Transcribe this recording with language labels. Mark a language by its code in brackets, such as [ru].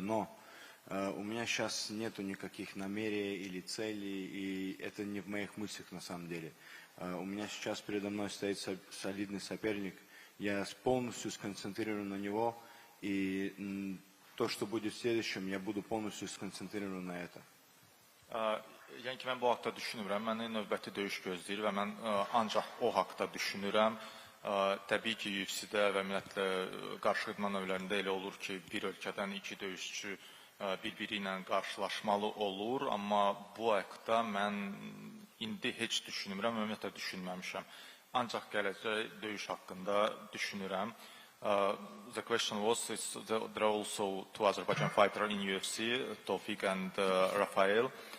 [ru] Но у меня сейчас нету никаких намерений или целей, и это не в моих мыслях на самом деле. У меня сейчас передо мной стоит солидный соперник. Я полностью сконцентрирован на него, и то, что будет в следующем, я буду полностью сконцентрирован на это. [az] Yəni ki, mən bu haqda düşünürəm, məni növbəti döyüş gözləyir və mən ancaq o haqda düşünürəm. Təbii ki, UFC-də və ümumiyyətlə qarşı idman növlərində elə olur ki, bir ölkədən iki döyüşçü bir-biri ilə qarşılaşmalı olur, amma bu haqda mən indi heç düşünmürəm, ümumiyyətlə düşünməmişəm. Ancaq gələcək döyüş haqqında düşünürəm. [en] The question was, there are also two Azerbaijan fighters in UFC, Tofik and Rafael.